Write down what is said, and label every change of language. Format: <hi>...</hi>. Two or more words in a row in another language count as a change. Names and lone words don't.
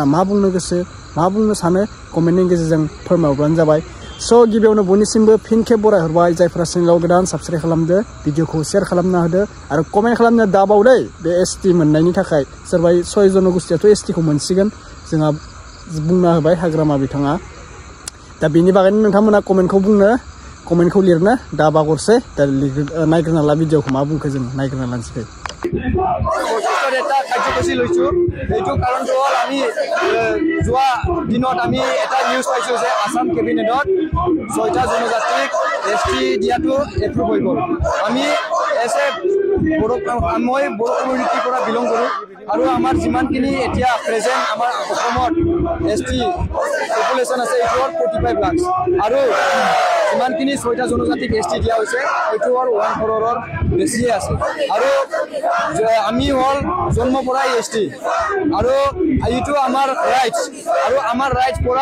<brx>मा बुंनो गोसो मा बुंनो सानो कमेन्टनि गेजेरजों फोरमायहरबानो जाबाय स' गिबियावनो बयनिसिमबो फिन खेब बरायहरबाय जायफोरा चेनेलाव गोदान साबस्क्राइब खालामदो भिडिअखौ शेयार खालामना होदो आरो कमेन्ट खालामनो दाबावदे बे एसटी मोननायनि थाखाय सोरबा 6 जनगोष्ठीयाथ' एसटी खौ मोनसिगोन जोंहा बुंना होबाय हाग्रामा बिथाङा दा बेनि बागैनो नोंथांमोना कमेन्टखौ लिरनो दा बागरसे दा नायग्रोना ला भिडिअखौ मा बुंखो जों नायग्रोना लानोसै</brx> <as>এটা কাৰ্যসূচী লৈছো এইটো কাৰণটো হ'ল আমি যোৱা দিনত আমি এটা নিউজ পাইছো যে আসাম কেবিনেটত 6টা জনজাতিক এছটি দিয়াটো এপ্ৰুভ হৈ গ'ল আমি মই বড়ো কমিউনিটিৰ পৰা বিলং কৰোঁ আৰু আমাৰ যিমানখিনি এতিয়া প্ৰেজেন্ট আমাৰ অসমত এছটি পপুলেশ্যন আছে এইটোৰ 45 লাখ আৰু যিমানখিনি 6টা জনজাতিক এছটি দিয়া হৈছে এইটোৰ 1 crore বেছিয়ে আছে আৰু আমি হল জন্ম পৰাই এছটি আৰু এইটো আমাৰ ৰাইটছ আৰু আমাৰ ৰাইটছ পৰা</as>